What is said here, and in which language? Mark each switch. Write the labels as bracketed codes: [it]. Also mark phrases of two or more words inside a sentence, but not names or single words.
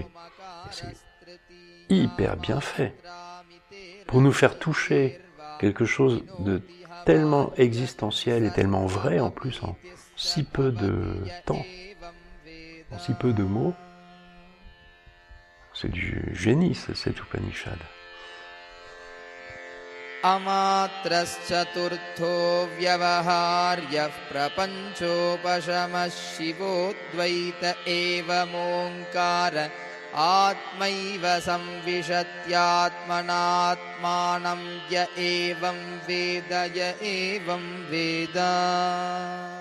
[fr] Et c'est hyper bien fait pour nous faire toucher quelque chose de tellement existentiel et tellement vrai en plus en si peu de temps, en si peu de mots. C'est du génie, cet Upanishad. [sa] अमात्रश्चतुर्थो व्यवहार्यः प्रपञ्चोपशमः शिवोऽद्वैत एवमोङ्कार आत्मैव संविशत्यात्मनात्मानं य एवं वेद